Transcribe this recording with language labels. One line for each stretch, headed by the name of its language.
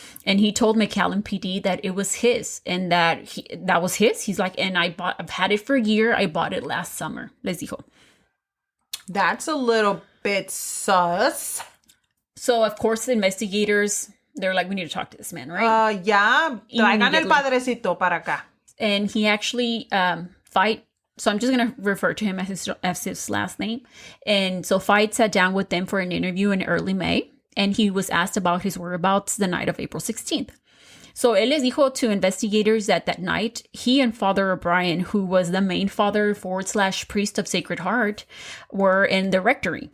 English: And he told McAllen PD that it was his, and that was his. He's like, and I've had it for a year. I bought it last summer.
Spanish: Les dijo.
English: That's a little bit sus. So, of course, the investigators, they're like, we need to talk to this man, right?
Spanish: Yeah. Traigan el padrecito para acá.
English: And he actually Fight. So I'm just going to refer to him as his last name. And so Fight sat down with them for an interview in early May, and he was asked about his whereabouts the night of April 16th. So
Spanish: él les dijo
English: to investigators that night, he and Father O'Brien, who was the main father / priest of Sacred Heart, were in the rectory.